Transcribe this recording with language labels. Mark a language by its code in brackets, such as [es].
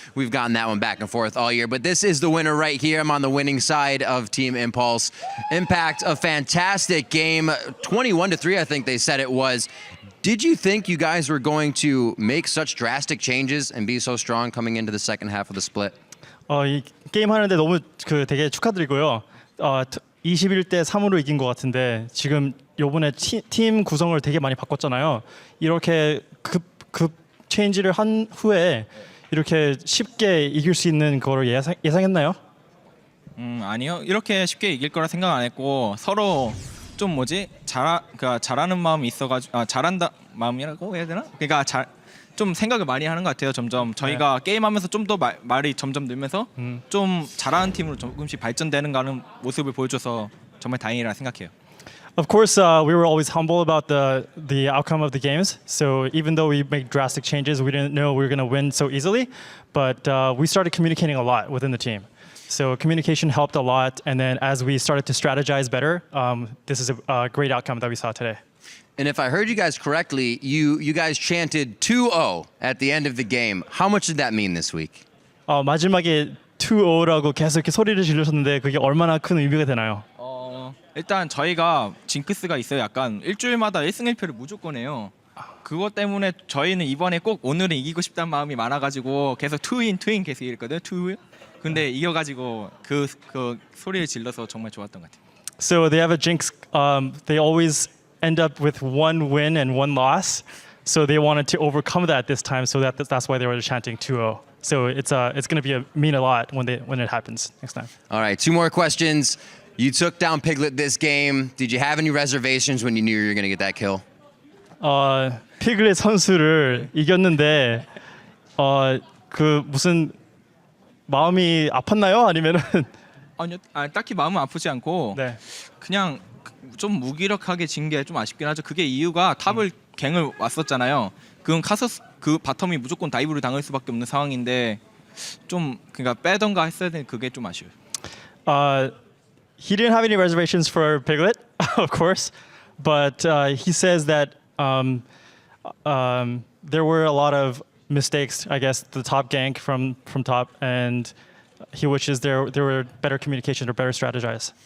[en] We've gotten that one back and forth all year, but this is the winner right here. I'm on the winning side of Team Impulse. Impact, a fantastic game. 21-3, I think they said it was. Did you think you guys were going to make such drastic changes and be so strong coming into the second half of the split? [ko] 이 게임 하는데 너무 되게 축하드리고요. 21대 3으로 이긴 것 같은데 지금 요번에 팀 구성을 되게 많이 바꿨잖아요. 이렇게 급 체인지를 한 후에 이렇게 쉽게 이길 수 있는 거를 예상했나요? 아니요. 이렇게 쉽게 이길 거라 생각 안 했고 서로 좀 잘하는 마음이 있어가지고 잘한다 마음이라고 해야 되나? 그러니까 좀 생각을 많이 하는 것 같아요. 점점 저희가 게임하면서 좀 더 말이 점점 늘면서 좀 잘하는 팀으로 조금씩 발전되는 가는 모습을 보여줘서 정말 다행이라 생각해요. [en] Of course, we were always humble about the outcome of the games. So even though we made drastic changes, we didn't know we were going to win so easily. But we started communicating a lot within the team. So communication helped a lot. And then as we started to strategize better, this is a great outcome that we saw today. And if I heard you guys correctly, you guys chanted 2-0 at the end of the game. How much did that mean this week? [ko] 마지막에 2-0라고 계속 이렇게 소리를 지르셨는데 그게 얼마나 큰 의미가 되나요? 일단 저희가 징크스가 있어요. 약간 일주일마다 1승 1패를 무조건 해요. 그것 때문에 저희는 이번에 꼭 오늘은 이기고 싶다는 마음이 많아가지고 계속 투윈 계속 이랬거든요. 투윈. 근데 이겨가지고 그 소리를 질러서 정말 좋았던 것 같아요. [en] So they have a jinx. They always end up with 1 win and 1 loss. So they wanted to overcome that this time. So that's why they were chanting 2-0. So it's going to mean a lot when it happens next time. All right, 2 more questions. You took down Piglet this game. Did you have any reservations when you knew you were going to get that kill? [ko] 피글렛 선수를 이겼는데 그 무슨 마음이 아팠나요? 아니면은 아니요, 딱히 마음은 아프지 않고 네. 그냥 좀 무기력하게 진 게 좀 아쉽긴 하죠. 그게 이유가 탑을 갱을 왔었잖아요. 그건 카서스 그 바텀이 무조건 다이브를 당할 수밖에 없는 상황인데 좀 그러니까 빼던가 했어야 되는 그게 좀 아쉬워요. [en] He didn't have any reservations for Piglet, of course, but he says that there were a lot of mistakes, I guess, the top gank from top, and he wishes there were better communication or better strategize.